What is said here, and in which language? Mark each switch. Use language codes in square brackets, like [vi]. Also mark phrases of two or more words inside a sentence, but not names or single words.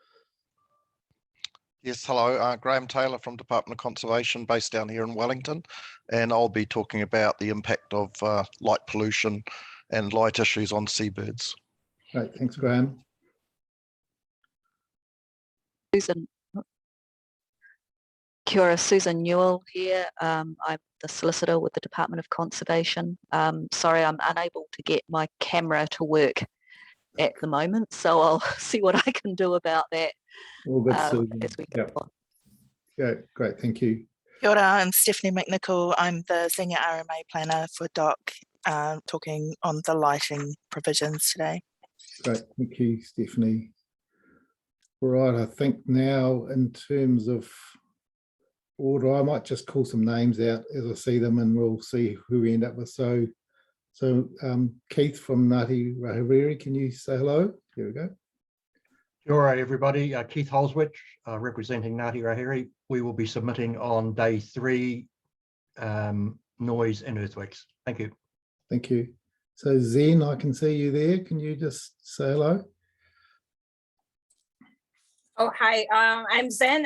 [en] Yes, hello, Graham Taylor from Department of Conservation based down here in Wellington, and I'll be talking about the impact of light pollution and light issues on seabirds. Great, thanks, Graham. Susan. [mi] Kia ora, [en] Susan Newell here. I'm the solicitor with the Department of Conservation. Sorry, I'm unable to get my camera to work at the moment, so I'll see what I can do about that. All good, as we go on. Yeah, great, thank you. [mi] Kia ora, [en] I'm Stephanie McNichol. I'm the Senior RMA Planner for DOC, talking on the lighting provisions today. Great, thank you, Stephanie. All right, I think now in terms of order, I might just call some names out as I see them and we'll see who we end up with. So Keith from Ngāti Rahiriri, can you say hello? Here we go. [mi] Kia ora, [en] everybody. Keith Holswich, representing Ngāti Rahiriri. We will be submitting on day 3, noise and earthworks. Thank you. Thank you. So Zen, I can see you there. Can you just say hello? Oh, hi, I'm Zen.